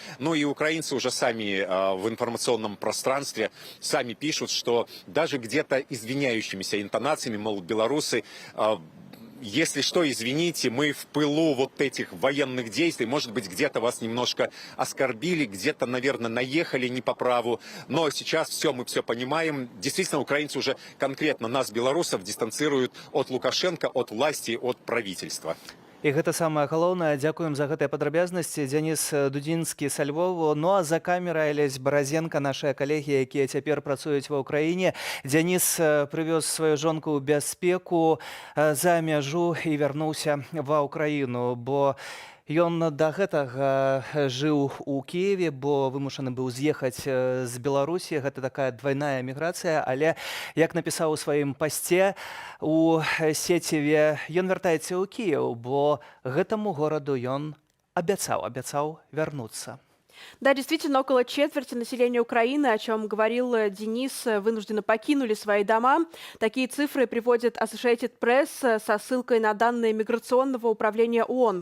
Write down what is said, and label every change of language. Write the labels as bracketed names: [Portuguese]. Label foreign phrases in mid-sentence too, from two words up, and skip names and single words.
[Russian] Ну и украинцы уже сами в информационном пространстве сами пишут, что даже где-то извиняющимися интонациями, мол, белорусы, если что, извините, мы в пылу вот этих военных действий, может быть, где-то вас немножко оскорбили, где-то, наверное, наехали не по праву, но сейчас мы все понимаем. Действительно, украинцы уже конкретно нас, белорусов, дистанцируют от Лукашенко, от власти, от правительства. [Belarusian] І гэта самае галоўнае. Дзякуем за гэтыя падрабязнасці. Дзяніс Дудзінскі са Львову. Ну а за камерай Алесь Баразенка, нашыя калегі, якія цяпер працуюць ва ўкраіне. Дзяніс прывёз сваю жонку ў бяспеку за мяжу і вярнуўся ва ўкраіну, бо ён да гэтага жыў у Киеве, бо вымушаны быў з'ехаць з Беларусі. Гэта такая двайная міграцыя, але, як напісаў у сваім пасце у сеціве, ён вяртаецца ў Кіеў, бо гэтаму гораду ён абяцаў вярнуцца. [Russian] Да, действительно, около четверти населения Украины, о чем говорил Денис, вынужденно покинули свои дома. Такие цифры приводит Associated Press со ссылкой на данные Миграционного управления ООН.